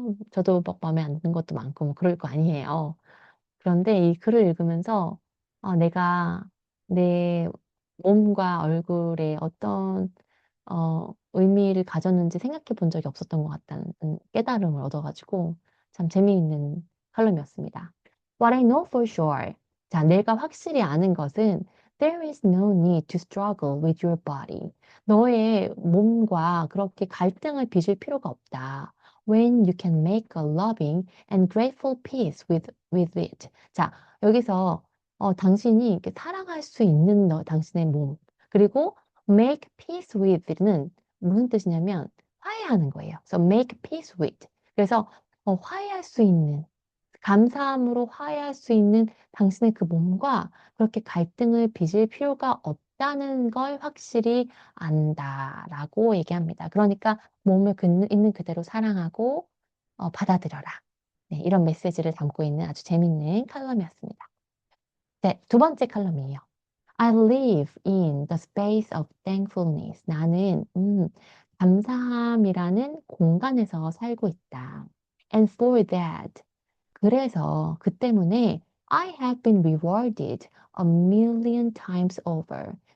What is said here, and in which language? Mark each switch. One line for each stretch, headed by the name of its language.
Korean: 저도 막 마음에 안 드는 것도 많고 뭐 그럴 거 아니에요. 그런데 이 글을 읽으면서 내가 내 몸과 얼굴에 어떤 의미를 가졌는지 생각해 본 적이 없었던 것 같다는 깨달음을 얻어가지고 참 재미있는 칼럼이었습니다.
English: What I know for sure.
Korean: 자, 내가 확실히 아는 것은
English: There is no need to struggle with your body.
Korean: 너의 몸과 그렇게 갈등을 빚을 필요가 없다.
English: When you can make a loving and grateful peace with it.
Korean: 자, 여기서 당신이 이렇게 사랑할 수 있는 당신의 몸, 그리고 make peace with는 무슨 뜻이냐면 화해하는 거예요.
English: So make peace with.
Korean: 그래서 화해할 수 있는, 감사함으로 화해할 수 있는 당신의 그 몸과 그렇게 갈등을 빚을 필요가 없다는 걸 확실히 안다라고 얘기합니다. 그러니까 몸을 있는 그대로 사랑하고 받아들여라. 네, 이런 메시지를 담고 있는 아주 재밌는 칼럼이었습니다. 네, 두 번째 칼럼이에요.
English: I live in the space of thankfulness.
Korean: 나는 감사함이라는 공간에서 살고 있다.
English: And for that,
Korean: 그래서 그 때문에
English: I have been rewarded a million times over.